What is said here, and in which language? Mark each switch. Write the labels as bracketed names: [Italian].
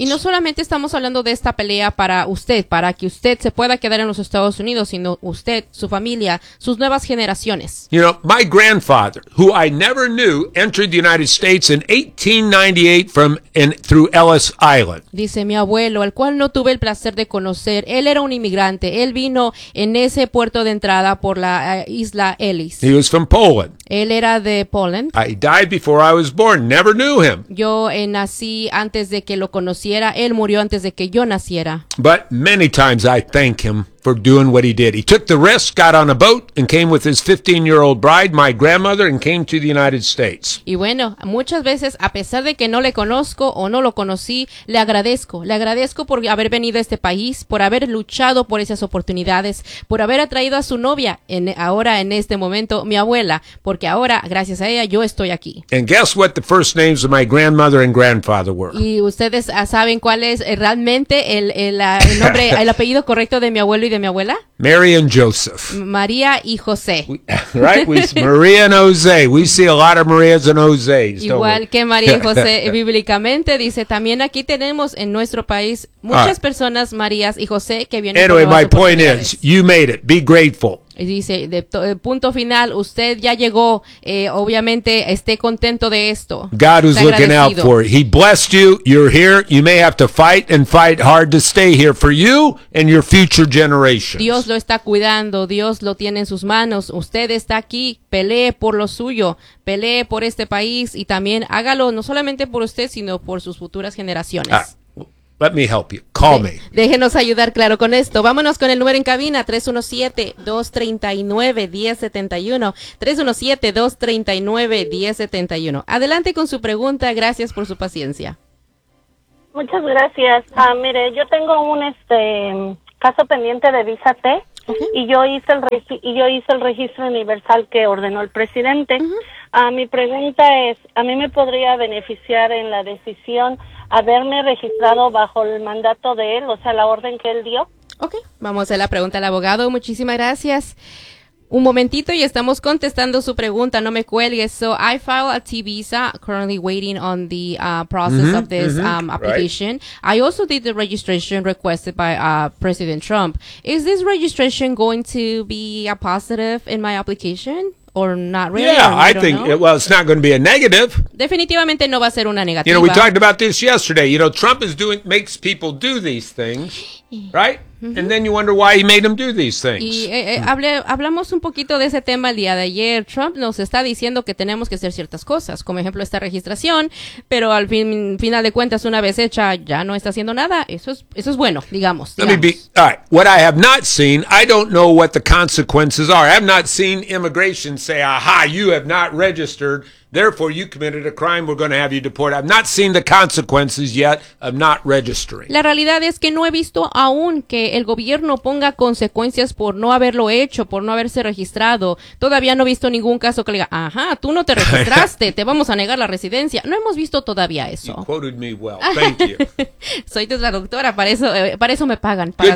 [Spanish] Y no solamente estamos hablando de esta pelea para que usted se pueda quedar en los Estados Unidos, sino usted, su familia, sus nuevas generaciones. [English] You know, my grandfather, who I never knew, entered the United States in 1898 through Ellis Island. [Spanish] Dice mi abuelo, al cual no tuve el placer de conocer. Él era un inmigrante. Él vino en ese puerto de entrada por la isla Ellis. [English] He was from Poland. [Spanish] Él era de Poland. [English] I died before I was born. Never knew him. [Spanish] Yo nací antes de que lo conociera. Él murió antes de que yo naciera. [English] But many times I thank him for doing what he did. He took the risk, got on a boat, and came with his 15-year-old bride, my grandmother, and came to the United States. [Spanish] Y bueno, muchas veces, a pesar de que no le conozco o no lo conocí, le agradezco. Le agradezco por haber venido a este país, por haber luchado por esas oportunidades, por haber atraído a su novia, ahora en este momento, mi abuela, porque ahora, gracias a ella, yo estoy aquí. [English] And guess what the first names of my grandmother and grandfather were. [Spanish] Y ustedes saben cuál es realmente el nombre, el apellido correcto de mi abuelo y de mi abuela? [English] Mary and Joseph. [Spanish] María y José. [English] Maria and Jose. We see a lot of Marias and Jose's. [Spanish] Igual que María y José, bíblicamente dice, también aquí tenemos en nuestro país muchas personas Marías y José que vienen. [English] Anyway, my point is, you made it. Be grateful. [Spanish] Y dice, punto final, usted ya llegó, obviamente esté contento de esto. [English] God was looking out for it. He blessed you, you're here, you may have to fight and fight hard to stay here for you and your future generations. [Spanish] Dios lo está cuidando, Dios lo tiene en sus manos, usted está aquí, pelee por lo suyo, pelee por este país y también hágalo no solamente por usted sino por sus futuras generaciones. [English] Let me help you. Call me. [Spanish] Déjenos ayudar, claro, con esto. Vámonos con el número en cabina, 317-239-1071. 317-239-1071. Adelante con su pregunta. Gracias por su paciencia. Muchas gracias. Mire, yo tengo un caso pendiente de visa T. Okay. Y yo hice el registro universal que ordenó el presidente. Uh-huh. Mi pregunta es, ¿a mí me podría beneficiar en la decisión haberme registrado bajo el mandato de él, o sea, la orden que él dio? Okay, vamos a la pregunta al abogado. Muchísimas gracias. Un momentito y estamos contestando su pregunta. No me cuelgues. [English] So I filed a T visa, currently waiting on the process of this application. Right. I also did the registration requested by President Trump. Is this registration going to be a positive in my application? Or not really? Yeah, I think, it's not going to be a negative. [Spanish] Definitivamente no va a ser una negativa. [English] You know, we talked about this yesterday. You know, Trump is doing makes people do these things, right? Mm-hmm. And then you wonder why he made them do these things. [Spanish] Y hablamos un poquito de ese tema el día de ayer. Trump nos está diciendo que tenemos que hacer ciertas cosas, como ejemplo esta registración, pero al final de cuentas, una vez hecha, ya no está haciendo nada. Eso es bueno, digamos. [English] Let me be, all right. What I have not seen, I don't know what the consequences are. I have not seen immigration say, aha, you have not registered, therefore you committed a crime, we're going to have you deported. I've not seen the consequences yet of not registering. [Spanish] La realidad es que no he visto aún que el gobierno ponga consecuencias por no haberlo hecho, por no haberse registrado. Todavía no he visto ningún caso que le diga, ajá, tú no te registraste, te vamos a negar la residencia. No hemos visto todavía eso. [English] You quoted me well, thank you. [Spanish] Soy tu traductora, para eso me pagan. Para